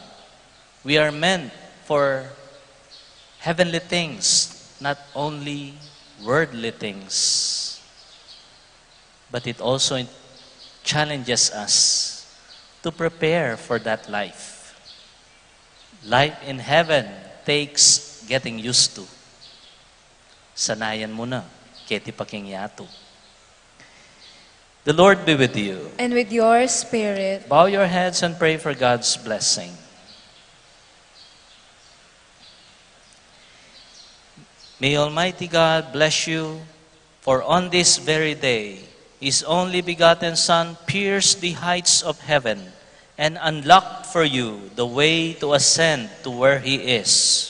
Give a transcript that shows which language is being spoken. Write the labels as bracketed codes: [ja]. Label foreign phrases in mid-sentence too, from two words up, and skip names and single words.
[en] We are meant for heavenly things, not only worldly things. But it also challenges us to prepare for that life. Life in heaven takes getting used to. [pam] Sanayan mo na, keti pakingyato. [en] The Lord be with you. And with your spirit. Bow your heads and pray for God's blessing. May Almighty God bless you, for on this very day, His only begotten Son pierced the heights of heaven and unlocked for you the way to ascend to where He is.